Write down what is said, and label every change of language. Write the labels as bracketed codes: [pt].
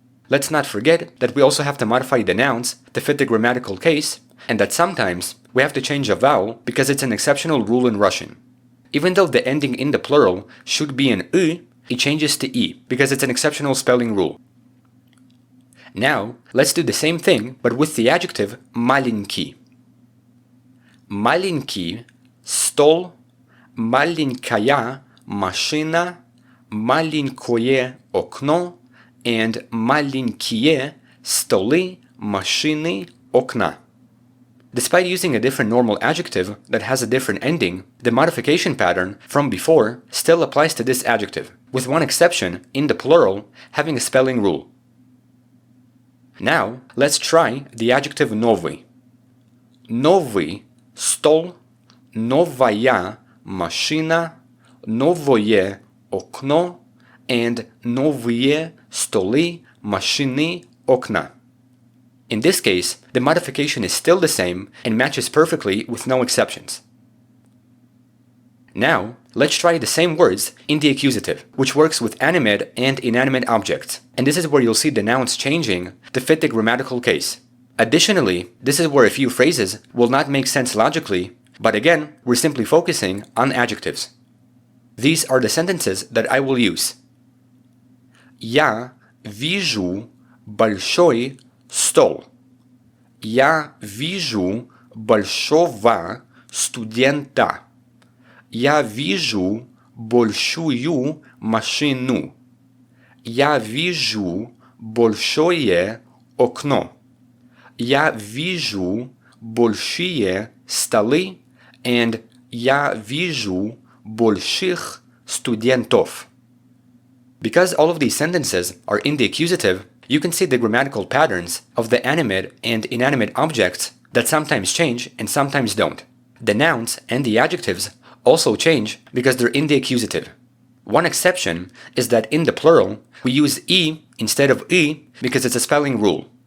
[en] Let's not forget that we also have to modify the nouns to fit the grammatical case, and that sometimes we have to change a vowel because it's an exceptional rule in Russian. Even though the ending in the plural should be an y, it changes to e because it's an exceptional spelling rule. Now, let's do the same thing but with the adjective маленький. [ru] Маленький стол, маленькая машина, маленькое окно, [en] and [ru] маленькие столы, машины, окна. [en] Despite using a different normal adjective that has a different ending, the modification pattern from before still applies to this adjective, with one exception in the plural having a spelling rule. Now, let's try the adjective новый. [ru] Новый стол, новая машина, новое окно, [en] and [ru] новые столы, машины, окна. [en] In this case, the modification is still the same and matches perfectly with no exceptions. Now, let's try the same words in the accusative, which works with animate and inanimate objects, and this is where you'll see the nouns changing to fit the grammatical case. Additionally, this is where a few phrases will not make sense logically, but again, we're simply focusing on adjectives. These are the sentences that I will use. [ru] Я вижу большой стол. Я вижу большого студента. Я вижу большую машину. Я вижу большое окно. Я вижу большие столы, [en] and [ru] я вижу больших студентов. [en] Because all of these sentences are in the accusative, you can see the grammatical patterns of the animate and inanimate objects that sometimes change and sometimes don't. The nouns and the adjectives also change because they're in the accusative. One exception is that in the plural, we use e instead of e because it's a spelling rule.